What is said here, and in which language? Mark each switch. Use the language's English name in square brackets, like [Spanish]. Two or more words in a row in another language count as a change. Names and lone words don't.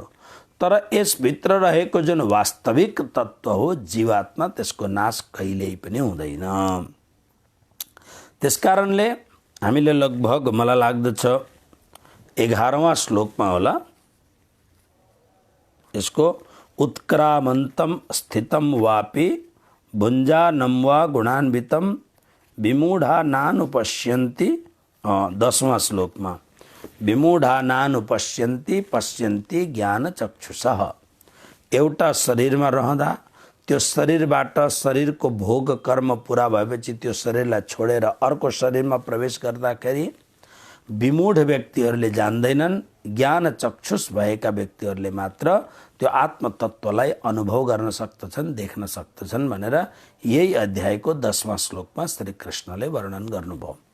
[Nepali] तर यसभित्र रहेको जुन वास्तविक तत्त्व हो जीवात्मा, त्यसको नाश कहिल्यै पनि हुँदैन। त्यसकारणले हामीले लगभग मलाई लाग्दछ 11वां श्लोकमा होला यसको [Sanskrit] उत्क्रामन्तम स्थितम वापि भुञ्जानं वा गुणान्वितम विमूढा नानुपश्यन्ति। [Nepali] 10वां श्लोकमा [Sanskrit] विमूढा नानुपश्यन्ति पश्यन्ति ज्ञान चक्षुषः। [Nepali] एउटा शरीरमा रहँदा त्यो शरीरबाट शरीरको भोग कर्म पूरा भएपछि त्यो शरीरलाई छोडेर अर्को शरीरमा प्रवेश गर्दाखेरि विमूढ व्यक्तिहरूले जान्दैनन्। ज्ञान चक्षुष भएका व्यक्तिहरूले मात्र त्यो आत्मतत्त्वलाई अनुभव गर्न सक्दछन्, देख्न सक्दछन् भनेर यही अध्यायको 10वां श्लोकमा श्री कृष्णले वर्णन गर्नुभयो।